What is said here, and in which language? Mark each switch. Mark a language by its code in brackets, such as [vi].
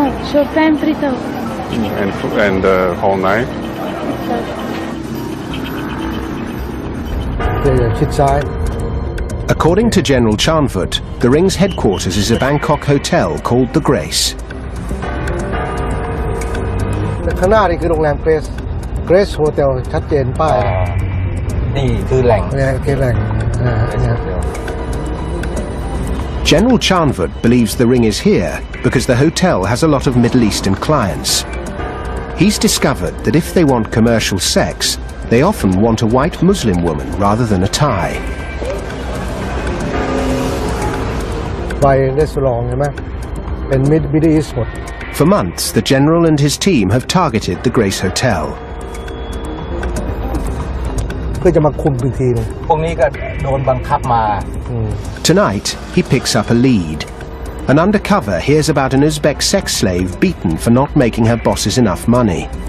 [en] Short time 3,000. And the whole night? [th] อย่าชิดซ้าย [en] According to General Chanvut, the ring's headquarters is a Bangkok hotel called the Grace. [th] ข้างหน้านี่คือโรงแรมเกรสโฮเทลชัดเจนป้าย นี่คือแหล่ง เนี่ยคือแหล่งเนี่ย [en] General Chanvut believes the ring is here because the hotel has a lot of Middle Eastern clients. He's discovered that if they want commercial sex, they often want a white Muslim woman rather than a Thai. [th] ไปรีสอร์ทใช่ไหมเป็นมิดอีสต์หมด [en] For months, the general and his team have targeted the Grace Hotel. [th] เพื่อจะมาคุมอีกทีนึง พวกนี้ก็โดนบังคับมา [en] Tonight, he picks up a lead. An undercover hears about an Uzbek sex slave beaten for not making her bosses enough money.